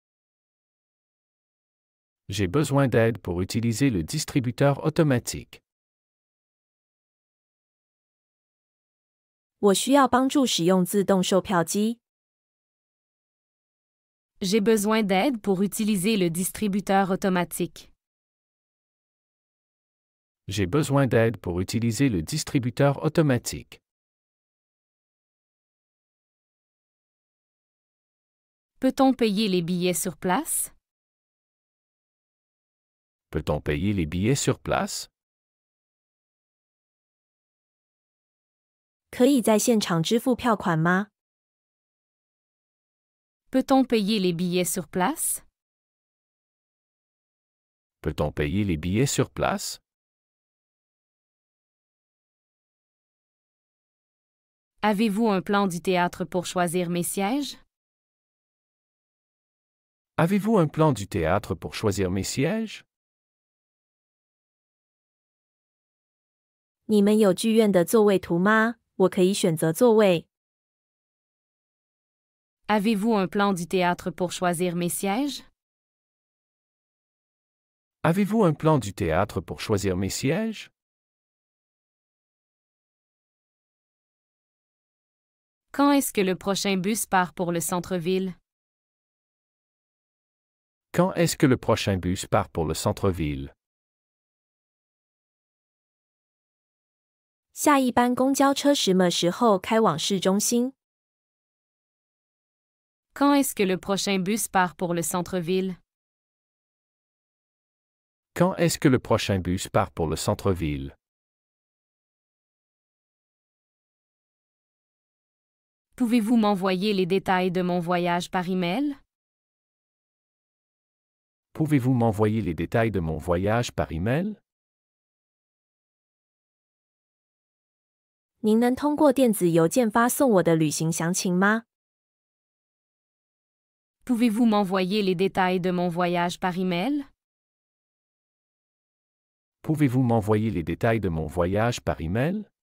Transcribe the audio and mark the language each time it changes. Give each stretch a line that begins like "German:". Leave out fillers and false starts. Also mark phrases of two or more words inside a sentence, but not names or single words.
French: J'ai besoin d'aide pour utiliser le distributeur automatique.
Chinese: 我需要帮助使用自动售票机。
French: J'ai besoin d'aide pour utiliser le distributeur automatique. J'ai besoin d'aide pour utiliser le distributeur automatique. Peut-on payer les billets sur place? Peut-on payer les billets sur place?
Chinese: 可以在现场支付票款吗？
French: Peut-on payer les billets sur place? Peut-on payer les billets sur place? Avez-vous un plan du théâtre pour choisir mes sièges? Avez-vous un plan du théâtre pour choisir mes sièges?
Chinese: 你们有剧院的座位图吗？我可以选择座位。
French: Avez-vous un plan du théâtre pour choisir mes sièges? Avez-vous un plan du théâtre pour choisir mes sièges? Quand est-ce que le prochain bus part pour le centre-ville? Quand est-ce que le prochain bus part pour le centre-ville?
Chinese: 下一班公交车什么时候开往市中心？
French: Quand est-ce que le prochain bus part pour le centre-ville? Quand est-ce que le prochain bus part pour le centre-ville? Pouvez-vous m'envoyer les détails de mon voyage par email? Pouvez-vous m'envoyer les détails de mon voyage par email?
Chinese: 您能通过电子邮件发送我的旅行详情吗？
French: Pouvez-vous m'envoyer les détails de mon voyage par email? Pouvez-vous m'envoyer les détails de mon voyage par email?